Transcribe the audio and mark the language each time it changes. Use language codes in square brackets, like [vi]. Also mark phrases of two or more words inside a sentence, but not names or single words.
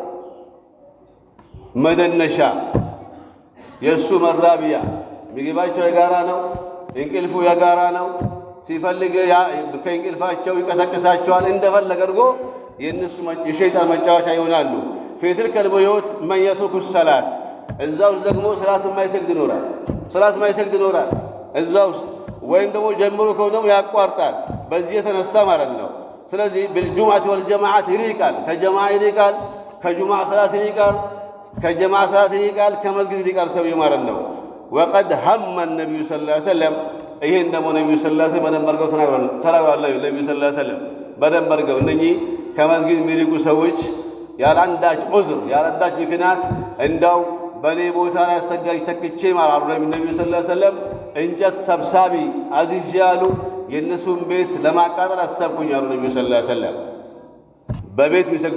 [am] መደነሻ የእሱ መራቢያ። ምግባቸው የጋራ ነው፣ እንቅልፉ የጋራ ነው። ሲፈልግ ከእንቅልፋቸው ይቀሰቅሳቸዋል። እንደፈለገ አድርጎ የእነሱ የሸይጣን መጫወቻ ይሆናሉ። [ar] في تلك البيوت من يترك الصلاة [am] እዛ ውስጥ ደግሞ ሰላት የማይሰግድ ይኖራል። እዛ ውስጥ ወይም ደግሞ ጀምሮ ከሆነ ደግሞ ያቋርጣል። በዚህ የተነሳ ማለት ነው። ስለዚህ [ar] بالجمعة والجماعة [am] ይሪቃል፣ ከጀማዓ ይሪቃል፣ ከጁምዓ ሰላት ይሪቃል፣ ከጀማዓ ሰላት ይሪቃል፣ ከመስጊድ ይሪቃል ሰውዬው ማለት ነው። [ar] وقد هم النبي صلى الله عليه وسلم [am] ይሄን ደግሞ ነብዩ [ar] صلى الله عليه وسلم [am] በደንብ አድርገው ተናግረዋል። ነብዩ [ar] صلى الله عليه وسلم [am] በደንብ አድርገው እነኚህ ከመስጊድ የሚሪቁ ሰዎች ያላንዳች ዑዝር ያላንዳች ምክንያት እንዳው በኔ ቦታ ላይ አሰጋጅ ተክቼ ማለት ነው ነብዩ [ar] صلى الله عليه وسلم [am] እንጨት ሰብሳቢ አዚዝ ያሉ የነሱን ቤት ለማቃጠል አሰብኩኝ አሉ ነብዩ [ar] صلى الله عليه وسلم [am] በቤት የሚሰግዱ